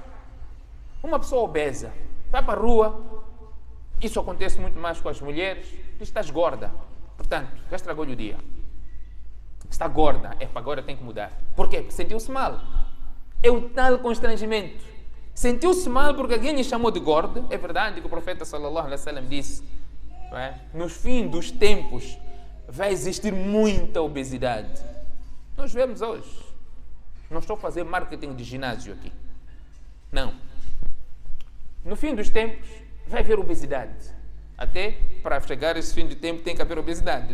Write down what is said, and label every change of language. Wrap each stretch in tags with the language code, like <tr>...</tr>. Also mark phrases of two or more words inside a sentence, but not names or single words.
<pt>Uma pessoa obesa vai para a rua, isso acontece muito mais com as mulheres, diz: estás gorda, portanto, já estragou-lhe o dia. Está gorda, agora tem que mudar. Por quê? Porque sentiu-se mal. É o tal constrangimento. Sentiu-se mal porque alguém lhe chamou de gordo. É verdade que o profeta</pt> <ar>صلى الله عليه وسلم</ar> <pt>disse, não é? Nos fins dos tempos vai existir muita obesidade. Nós vemos hoje. Não estou a fazer marketing de ginásio aqui. Não. No fim dos tempos vai haver obesidade. Até para chegar a esse fim de tempo tem que haver obesidade.</pt>